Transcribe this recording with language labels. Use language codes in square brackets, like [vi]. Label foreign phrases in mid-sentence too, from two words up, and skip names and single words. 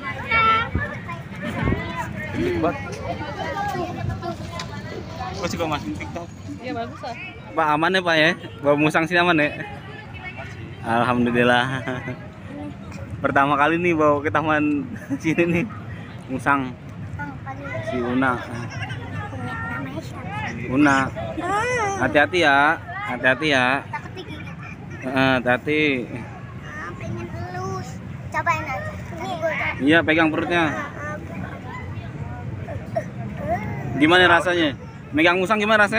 [id] Buat. Kok suka masuk TikTok? Iya bagus lah. Pak aman ya Pak ya? Bawa musang sini aman ya? Alhamdulillah. Pertama kali nih bawa ke taman sini nih musang si Una. Una. Hati-hati ya. Hati-hati ya. Takut digigit. Hati-hati. Pengen halus. Cobain aja. Nih. Iya, pegang perutnya. Gimana rasanya? Megang musang gimana rasanya?